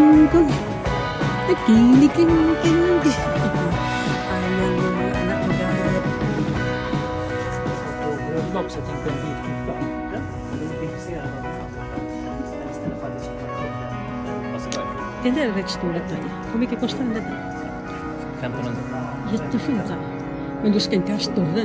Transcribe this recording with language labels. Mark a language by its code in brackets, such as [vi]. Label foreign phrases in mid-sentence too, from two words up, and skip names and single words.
[tl] ko. Nakinig, kinig. Ayaw yung mga anak magalit. [sv] Jag vill också tänka en bit på plan. Jag är intresserad av istället för att det ska vad ska jag? Den där är rätt stor detta. Hur mycket kostar den detta? 1500. Jättefint. Men du ska inte ha större.